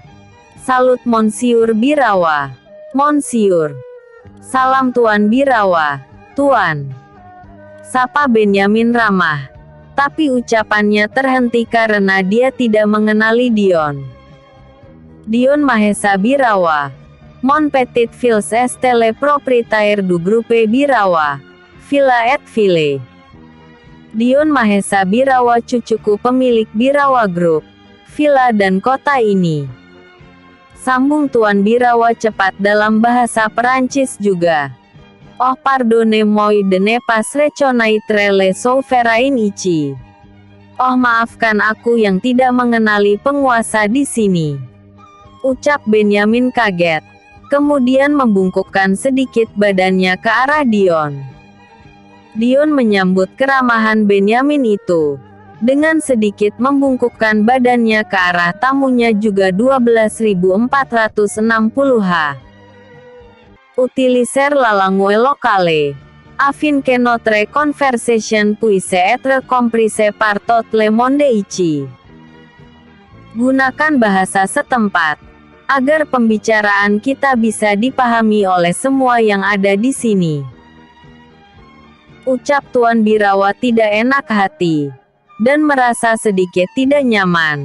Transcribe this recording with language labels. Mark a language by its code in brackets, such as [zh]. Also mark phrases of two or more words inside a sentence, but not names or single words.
[fr] Salut Monsieur Birawa. Monsieur. [id] Salam Tuan Birawa. Tuan. Sapa Benyamin ramah. Tapi ucapannya terhenti karena dia tidak mengenali Dion. Dion Mahesa Birawa. [fr] Mon petit fils est le propriétaire du groupe Birawa. Villa et Ville. [id] Dion Mahesa Birawa cucuku pemilik Birawa Group, villa dan kota ini. Sambung Tuan Birawa cepat dalam bahasa Perancis juga. [fr] Oh pardonnez-moi de ne pas reconnaître le souverain ici. [id] Oh maafkan aku yang tidak mengenali penguasa di sini. Ucap Benyamin kaget. Kemudian membungkukkan sedikit badannya ke arah Dion. Dion menyambut keramahan Benyamin itu. Dengan sedikit membungkukkan badannya ke arah tamunya juga 12.460 H. [fr] Utiliser la langue locale. Afin que notre conversation puisse être comprise par tout le monde ici. [id] Gunakan bahasa setempat agar pembicaraan kita bisa dipahami oleh semua yang ada di sini. Ucap Tuan Birawa tidak enak hati, dan merasa sedikit tidak nyaman.